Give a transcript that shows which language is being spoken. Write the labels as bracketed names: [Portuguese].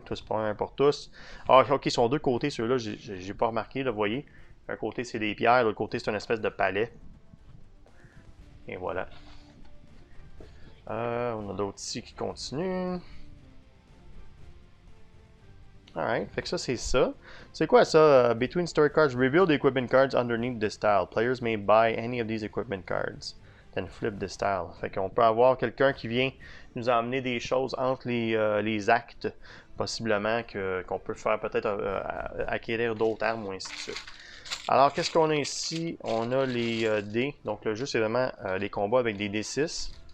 [French] Tous pour un pour tous. Ah, ok, ils sont deux côtés, ceux-là, j'ai pas remarqué, là, vous voyez. Un côté, c'est des pierres, l'autre côté, c'est une espèce de palais. Et voilà. On a d'autres ici qui continuent. Alright, fait que ça, c'est ça. C'est quoi ça? [English] Between story cards, reveal the equipment cards underneath this tile. Players may buy any of these equipment cards. Then flip this tile. [French] Fait qu'on peut avoir quelqu'un qui vient nous emmener des choses entre les actes, possiblement, qu'on peut faire peut-être acquérir d'autres armes ou ainsi de suite. Alors, qu'est-ce qu'on a ici? On a les dés. Donc, le jeu, c'est vraiment les combats avec des D6.